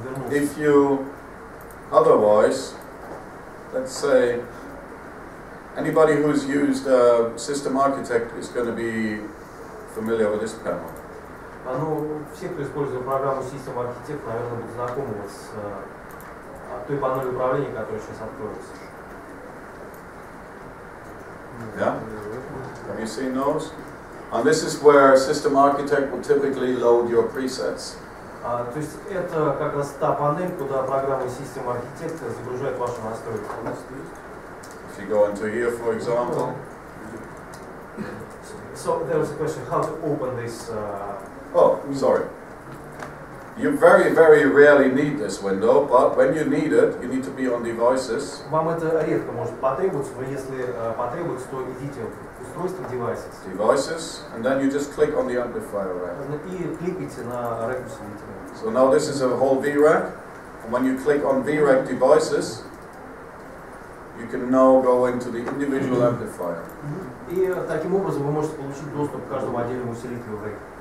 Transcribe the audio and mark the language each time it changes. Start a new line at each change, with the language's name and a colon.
English: If you, otherwise, let's say, anybody who's used System Architect is going to be familiar with this panel.
Russian: Ну, все, кто использует программу System Architect, наверное, будут знакомы с той панелью управления, которая сейчас откроется.
English: Yeah? Have you seen those? And this is where System Architect will typically load your presets.
Russian: То есть это как раз та панель, куда программа System Architect загружает ваши настройки.
English: If you go into here, for example. So there was a question how to open this. Oh, sorry. You very, very rarely need this window, but when you need it, you need to be on devices.
Russian: Вам это редко может потребоваться, но если потребуется, то идите в устройство devices.
English: Devices, and then you just click on the amplifier rack.
Russian: И кликайте на рэк усилителя.
English: So now this is a whole VRAC, and when you click on VRAC devices, you can now go into the individual amplifier.
Russian: И таким образом вы можете получить доступ к каждому отдельному усилителю в рэк.